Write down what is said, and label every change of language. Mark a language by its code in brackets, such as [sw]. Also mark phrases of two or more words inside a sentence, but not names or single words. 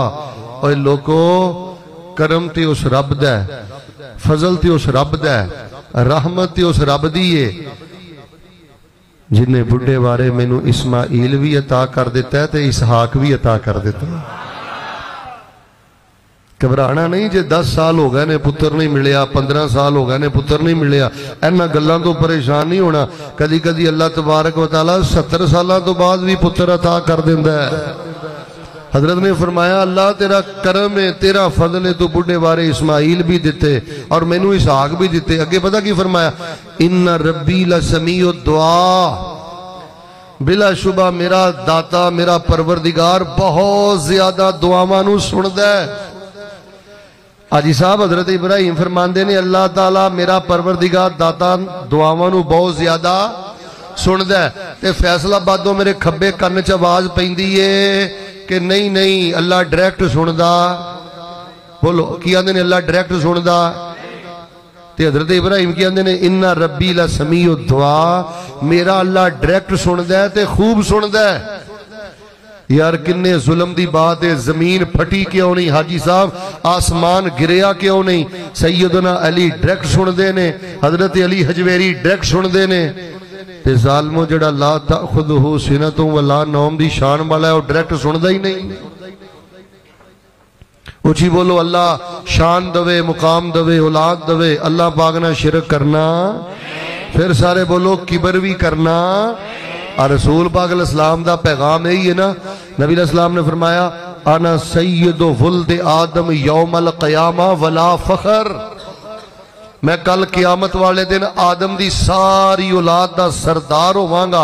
[pa] اور لوگو کرم تے اس رب دا ہے، فضل تے اس رب دا ہے، رحمت تے اس رب دی ہے جنہیں بڑھے بارے مینوں اسماعیل بھی عطا کر دیتا ہے تے اسحاق بھی عطا کر دیتا ہے۔ گھبرانا نہیں جے 10 سال ہو گئے نے پتر نہیں ملیا، 15 سال ہو گئے نے پتر نہیں ملیا، اینا گلاں تو پریشان نہیں ہونا۔ کدی کدی اللہ تبارک و تعالیٰ 70 سالہ تو بعد بھی پتر عطا کر دیندہ ہے۔ حضرت نے فرمایا اللہ تیرا کرم ہے، تیرا فضل ہے، تو بڑھے بارے اسماعیل بھی دیتے اور مینوں اسحاق بھی دیتے۔ اگے پتہ کی فرمایا [ar] ان ربی لسمیع الدعا، [pa] بلا شبہ میرا داتا میرا پروردگار بہت زیادہ دعاواں نوں سندا ہے۔ حاجی صاحب حضرت ابراہیم فرماندے نے اللہ تعالیٰ میرا پروردگار داتا دعاواں نوں بہت زیادہ سندا ہے، تے فیصلہ آبادوں میرے کھبے کن چ آواز پیندی ہے کہ نہیں نہیں اللہ ڈائریکٹ سندا۔ بولو کی آندے نے اللہ ڈائریکٹ سندا؟ تے حضرت ابراہیم کی آندے نے [ar] ان ربی لسمیع الدعا، [pa] میرا اللہ ڈائریکٹ سندا ہے تے خوب سندا ہے۔ یار کنے ظلم دی بات ہے، زمین پھٹی کیوں نہیں حاجی صاحب، آسمان گریا کیوں نہیں؟ سیدنا علی ڈائریکٹ سندے نے، حضرت علی حجویری ڈائریکٹ سندے نے۔ تے ظالموں جڑا [ar] لا تأخذہ سنۃ ولا نوم [pa] دی شان والا ہے وہ ڈائریکٹ سندا ہی نہیں۔ اچھی بولو اللہ شان دوے، مقام دوے، اولاد دوے، اللہ پاک نہ شرک کرنا، پھر سارے بولو کبر بھی کرنا۔ اور رسول پاک علیہ السلام دا پیغام یہی ہے نا، نبی علیہ السلام نے فرمایا [ar] انا سید ولد آدم یوم القیامہ ولا فخر، [pa] میں کل قیامت والے دن آدم دی ساری اولاد دا سردار ہوواں گا۔